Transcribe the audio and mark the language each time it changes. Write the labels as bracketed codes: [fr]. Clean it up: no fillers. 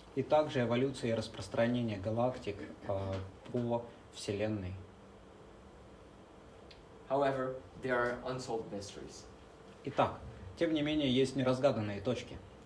[ru] И также эволюция и распространение галактик по Вселенной. [en] However, there are unsolved mysteries. [ru] Итак, тем не менее, есть неразгаданные точки.